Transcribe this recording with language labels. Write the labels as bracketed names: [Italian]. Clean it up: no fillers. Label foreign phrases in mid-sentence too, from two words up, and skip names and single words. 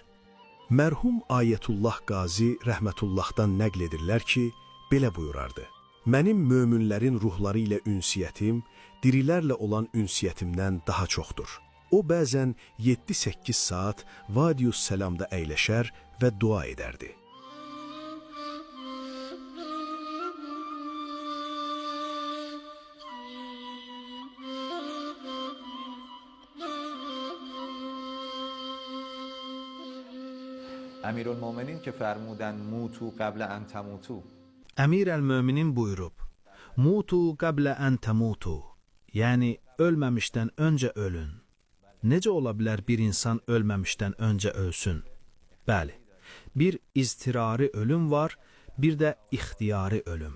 [Azerbaijani] Mərhum Ayətullah Qazi rəhmətullahdan nəql edirlər ki, belə buyurardı. Mənim möminlərin ruhları ilə ünsiyyətim, dirilərlə olan ünsiyyətimdən daha çoxdur. O bəzən 7-8 saat Vadi-üs-Salamda əyləşər və dua edərdi. [Persian] امیرالمومنین که فرمودن [Arabic] موتو قبل ان تموتو. [Azerbaijani] Əmir əl-Möminin buyurub, [Arabic] موتوا قبل أن تموتوا, [Azerbaijani] yəni ölməmişdən öncə ölün. Necə ola bilər bir insan ölməmişdən öncə ölsün? Bəli, bir iztirari ölüm var, bir də ixtiyari ölüm.